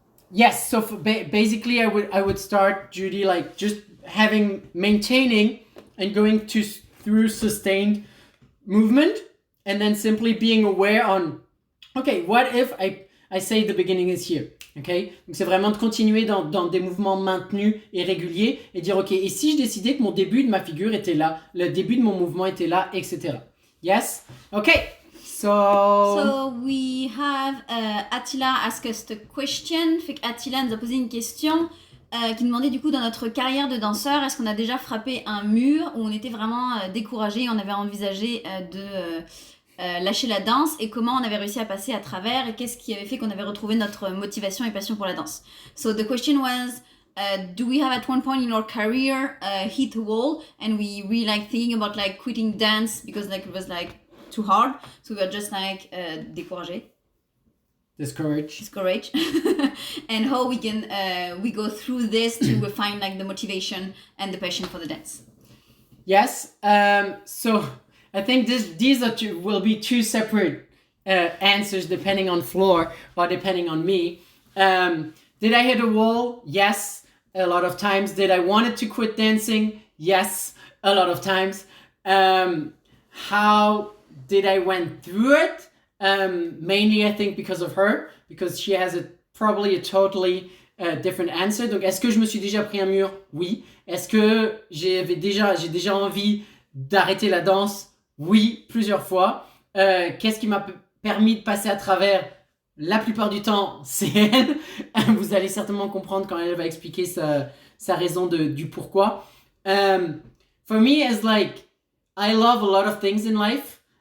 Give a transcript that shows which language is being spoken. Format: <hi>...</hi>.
<en>yes, so basically I would start, Judy, like just maintaining and going through sustained movement and then simply being aware on, okay, what if I say the beginning is here, okay?</en> <fr>Donc c'est vraiment de continuer dans des mouvements maintenus et réguliers et dire, ok, et si je décidais que mon début de ma figure était là, le début de mon mouvement était là, etc.</fr> <en>Yes? Okay. So we have Attila ask us the question.</en> <fr>Fait qu'Attila nous a posé une question qui demandait du coup dans notre carrière de danseur, est-ce qu'on a déjà frappé un mur où on était vraiment découragé, on avait envisagé de lâcher la danse et comment on avait réussi à passer à travers et qu'est-ce qui avait fait qu'on avait retrouvé notre motivation et passion pour la danse.</fr> <en>So the question was, do we have at one point in our career hit a wall and we really like thinking about like quitting dance because like it was like too hard, so we were just like découragés. Discouraged. And how we can we go through this to find like the motivation and the passion for the dance. Yes. So I think these will be two separate answers depending on Flore or depending on me. Did I hit a wall? Yes, a lot of times. Did I wanted to quit dancing? Yes, a lot of times. How did I went through it? Mainly I think because of her, because she has probably a totally different answer.</en> <fr>Donc est-ce que je me suis déjà pris un mur? Oui. Est-ce que j'ai déjà envie d'arrêter la danse? Oui, plusieurs fois. Qu'est-ce qui m'a permis de passer à travers? La plupart du temps, c'est elle. Vous allez certainement comprendre quand elle va expliquer sa raison du pourquoi.</fr> <en>For me, it's like I love a lot of things in life.</en>